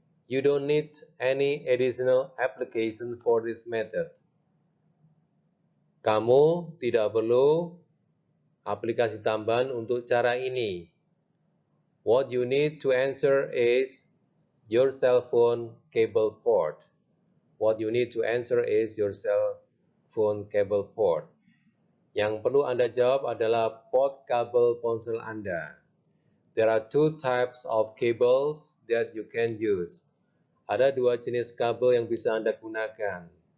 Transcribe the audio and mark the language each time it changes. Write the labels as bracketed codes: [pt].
[en] You don't need any additional application for this method. [id] Kamu tidak perlu aplikasi tambahan untuk cara ini. [en] What you need to answer is your cell phone cable port. What you need to answer is your cell phone cable port. [id] Yang perlu Anda jawab adalah port kabel ponsel Anda. [en] There are two types of cables that you can use. [id] Ada dua jenis kabel yang bisa Anda gunakan.